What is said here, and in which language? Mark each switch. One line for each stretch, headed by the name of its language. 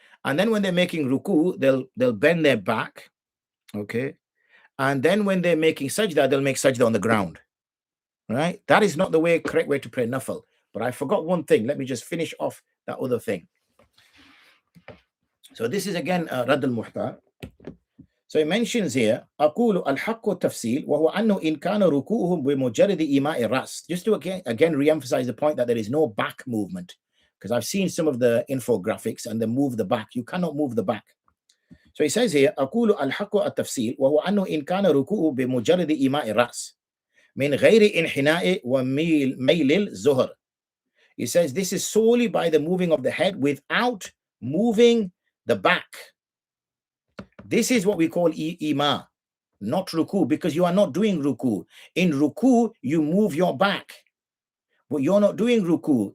English: And then when they're making ruku, they'll bend their back, okay? And then when they're making sajda, they'll make sajda on the ground. Right? That is not the correct way to pray nafil. But I forgot one thing. Let me just finish off that other thing. So this is again Radd al-Muhtar. So he mentions here,
Arabic: أقول الحق التفصيل وهو أنه إن كان ركوعهم بمجرد إيماء الرأس.
English: Just to again re-emphasize the point that there is no back movement. Because I've seen some of the infographics and they move the back. You cannot move the back. So he says here,
Arabic: أقول الحق التفصيل وهو أنه إن كان ركوع بمجرد إيماء الرأس من غير انحناء وميل الظهر.
English: He says this is solely by the moving of the head without moving the back. This is what we call ima, not ruku, because you are not doing ruku. In ruku, you move your back. But you're not doing ruku.